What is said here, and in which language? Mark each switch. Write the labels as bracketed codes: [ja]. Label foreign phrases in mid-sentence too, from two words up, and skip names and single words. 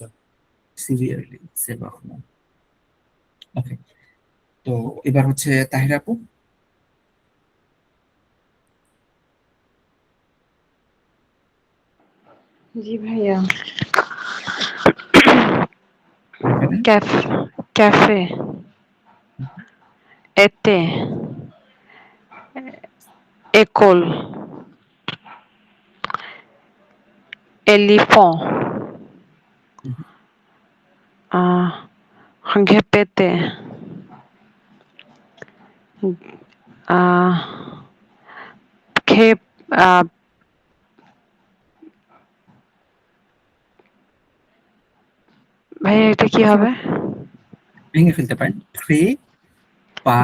[bn] সিভিয়ারলি sévèrement। ওকে, তো এবার হচ্ছে তাহিরা আপু। জি ভাইয়া। এখানে [fr] café, été, école, éléphant, répéter, [bn] খে- আহ, ভাইয়া এটা কি হবে? ভেঙে ফেলতে পারেন, [fr] pré pa,